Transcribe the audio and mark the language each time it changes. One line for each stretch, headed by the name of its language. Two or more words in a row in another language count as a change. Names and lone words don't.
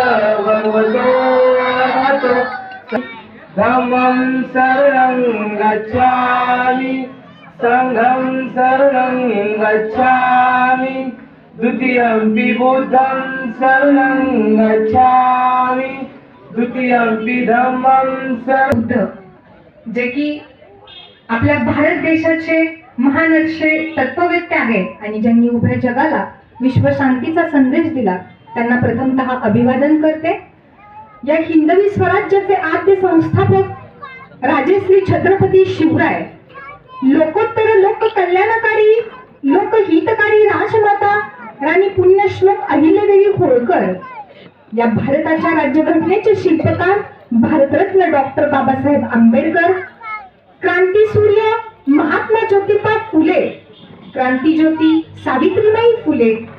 Pali: भगवतो धम्मं शरणं गच्छामि संघं शरणं गच्छामि द्वितीयंपि बुद्धं शरणं गच्छामि द्वितीयंपि धम्मं शरणं.
Marathi: जे की आपल्या भारत देशाचे महान असे तत्ववेत्ते आहेत आणि ज्यांनी उभ्या जगाला विश्वशांतीचा संदेश दिला, त्यांना प्रथमतः अभिवादन करते. या हिंदवी स्वराज्याचे आद्य संस्थापक राजेश्री छत्रपती शिवराय, लोकोत्तर लोक कल्याणकारी लोकहितकारी राजमाता राणी पुण्यश्लोक अहिल्यादेवी होळकर, या भारताच्या राज्यघटनेचे शिल्पकार भारतरत्न डॉक्टर बाबासाहेब आंबेडकर, क्रांतीसूर्य महात्मा ज्योतिबा फुले, क्रांतीज्योती सावित्रीबाई फुले,